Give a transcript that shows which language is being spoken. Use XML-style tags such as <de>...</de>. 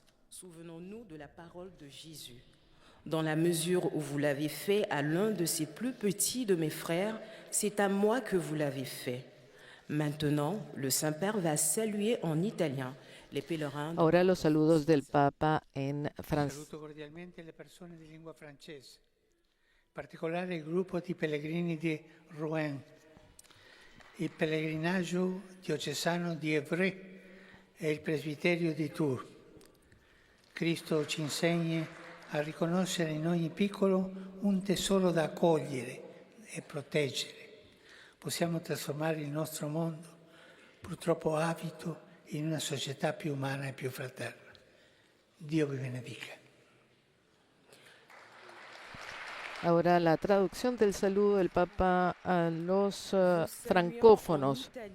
<fr>Souvenons-nous de la parole de Jésus. Dans la mesure où vous l'avez fait à l'un de ces plus petits de mes frères, c'est à moi que vous l'avez fait. Maintenant, le Saint-Père va saluer en italien les pèlerins.</fr> <es>Ahora los saludos del Papa en francés.</es> <it>Saluto cordialmente le persone di lingua francese, in particolare il gruppo di pellegrini di Rouen, il pellegrinaggio diocesano di Évreux e il presbiterio di Tours. Cristo ci insegna a riconoscere in ogni piccolo un tesoro da accogliere e proteggere. Possiamo trasformare il nostro mondo, purtroppo avido, in una società più umana e più fraterna. Dio vi benedica.</it> <es>Ahora la traducción del saludo del Papa a los francófonos.</es>